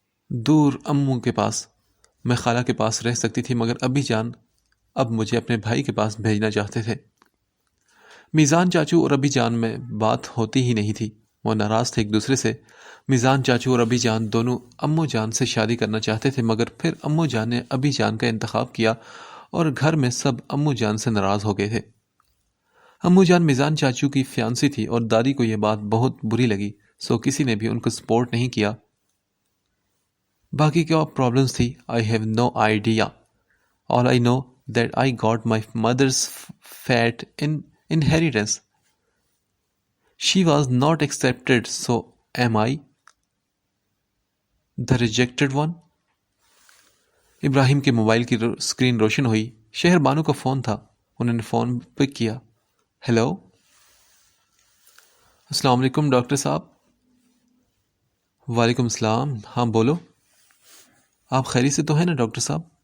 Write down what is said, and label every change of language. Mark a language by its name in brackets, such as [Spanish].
[Urdu] دور امو کے پاس۔ میں خالہ کے پاس رہ سکتی تھی، مگر ابی جان اب مجھے اپنے بھائی کے پاس بھیجنا چاہتے تھے۔ میزان چاچو اور ابی جان میں بات ہوتی ہی نہیں تھی، وہ ناراض تھے ایک دوسرے سے۔ میزان چاچو اور ابی جان دونوں امو جان سے شادی کرنا چاہتے تھے، مگر پھر امو جان نے ابی جان کا انتخاب کیا اور گھر میں سب امو جان سے ناراض ہو گئے تھے۔ امو جان میزان چاچو کی فیانسی تھی اور دادی کو یہ بات بہت بری لگی، سو کسی نے بھی ان کو سپورٹ نہیں کیا۔ باقی کیا پرابلمز تھی، [English] I have no idea. All I know that I got my mother's fat inheritance. She was not accepted, so am I the rejected one? [Urdu] ابراہیم کے موبائل کی اسکرین روشن ہوئی۔ شہر بانو کا فون تھا۔ انہوں نے فون پک کیا۔ ہیلو، السلام علیکم ڈاکٹر صاحب۔ وعلیکم السلام، ہاں بولو۔ آپ خیریت سے تو ہیں نا ڈاکٹر صاحب؟